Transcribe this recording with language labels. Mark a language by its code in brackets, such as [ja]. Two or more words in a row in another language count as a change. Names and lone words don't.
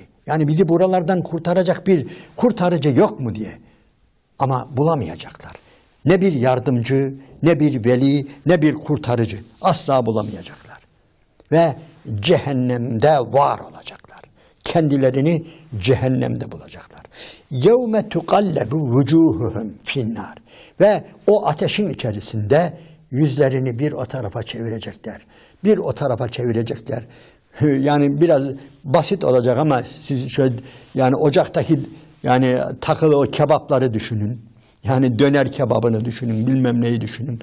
[tr] Yani bizi buralardan kurtaracak bir kurtarıcı yok mu diye. Ama bulamayacaklar. Ne bir yardımcı, ne bir veli, ne bir kurtarıcı. Asla bulamayacaklar. Ve cehennemde var olacaklar. Kendilerini cehennemde bulacaklar. [ar] يَوْمَ تُقَلَّبُ وُجُوهُهُمْ فِي. [tr] Ve o ateşin içerisinde yüzlerini bir o tarafa çevirecekler. Bir o tarafa çevirecekler. Yani biraz basit olacak ama siz şöyle yani ocaktaki yani takılı o kebapları düşünün. Yani döner kebabını düşünün, bilmem neyi düşünün.